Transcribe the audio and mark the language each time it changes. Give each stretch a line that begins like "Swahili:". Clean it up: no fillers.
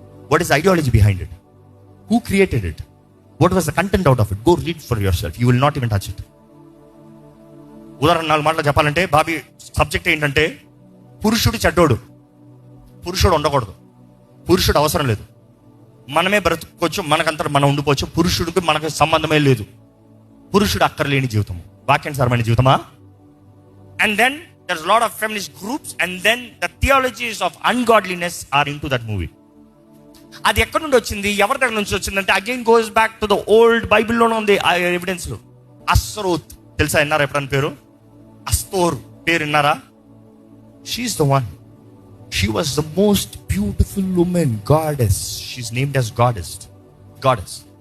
English: What is the ideology behind it? Who created it? What was the content out of it? Go read for yourself. You will not even touch it.
Telugu: ఉదాహరణ 4 మాటలు చెప్పాలంటే Bobby subject ఏంటంటే పురుషుడు చెడ్డోడు, పురుషుడు ఉండకూడదు, పురుషుడు అవసరం లేదు, మనమే బ్రతుకోవచ్చు, మనకంతా మనం ఉండిపోవచ్చు, పురుషుడికి మనకు సంబంధమే లేదు, పురుషుడు అక్కర్లేని జీవితము, వాక్యానుసారమైన జీవితమా?
English: And then there's a lot of feminist groups, and then the theologies of ungodliness are into that movie.
Telugu: అది ఎక్కడి నుండి వచ్చింది, ఎవరి దగ్గర నుంచి వచ్చిందంటే
English: again goes back to the old
Telugu: బైబిల్లోనే ఉంది ఆ ఎవిడెన్స్ లో. అస్రోత్ తెలుసా? విన్నారా ఎప్పుడన్నా పేరు? అస్తోర్ పేరు విన్నారా?
English: She's the one. She was the most beautiful woman, goddess. She's named as goddess.